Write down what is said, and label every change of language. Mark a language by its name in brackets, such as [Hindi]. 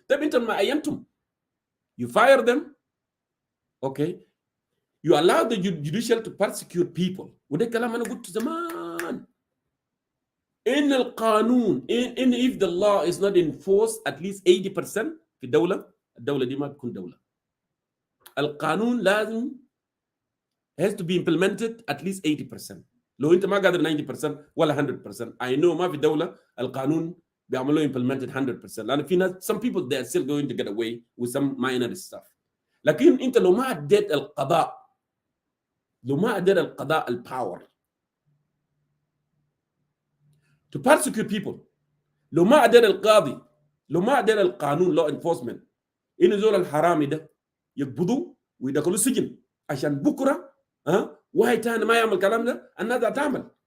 [Arabic] طيب انت ما عينتم، [English] you fire them, okay, you allow the judicial to persecute people. [Arabic] وده كلام انا قلته زمان، ان القانون ان [English] if the law is not enforced at least 80% [Arabic] في الدوله دي ما بتكون دوله. القانون لازم [English] has to be implemented at least 80%. [Arabic] لو انت ما قادر 90% ولا 100%. [English] I know [Arabic] ما في دوله القانون بيعملوا [English] implemented 100%، [Arabic] لان في ناس [English] some people they are still going to get away with some minor stuff. [Arabic] لكن انت لو ما اديت القضاء، لو ما اديت القضاء الباور [English] to persecute people، [Arabic] لو ما اديت القاضي، لو ما اديت القانون [English] law enforcement، [Arabic] انه زول الحرامي ده يقبضوا ويدخلوا سجن عشان بكره واحد تاني ما يعمل الكلام ده. الناس هتعمل.